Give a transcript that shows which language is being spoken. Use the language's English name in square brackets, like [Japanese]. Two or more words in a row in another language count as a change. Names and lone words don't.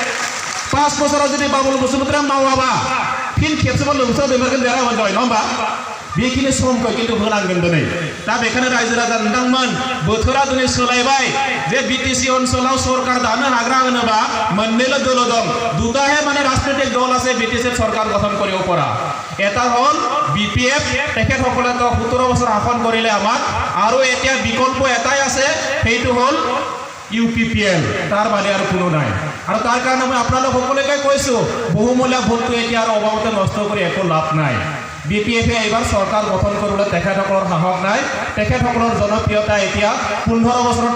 [Bodo] 5 बोसोराव जुदि बाबुल बसुमतारिया मावाबा फिन खेबसेबाव लोमसाव दैमारिखौ देरहाहोनो जाबाय नङा होमबा बेखिनि समखौ किन्तु होनांगोन दिनै दा बेखायनो रायजो राजा नोंथांमोन बोथोरा दिनै सोलायबाय जे बिटिसि ओनसोलाव सरकार दानो हाग्रा होनोबा मोननैल' दल दं [Assamese] দুটাহে মানে রাজনৈতিক দল আছে বিটিসি সরকার গঠন কৰিব পৰা এটা হল বিপিএফ তেখেতসকলে তো 17 বছৰ শাসন কৰিলে আমাক আৰু এতিয়া বিকল্প এটাই আছে সেইটো হল ইউপিপিএল তাৰ বাদে আৰু কোনো নাই আৰু তাৰ কাৰণে মই আপোনালোক সকলোকে কৈছো বহুমূলীয়া ভোটটো এতিয়া আৰু অবাবতে নষ্ট কৰি একো লাভ নাই বিপিএফে এইবাৰ চৰকাৰ গঠন কৰিবলৈ তেখেতসকলৰ সাহস নাই তেখেতসকলৰ জনপ্ৰিয়তা এতিয়া 15 বছৰত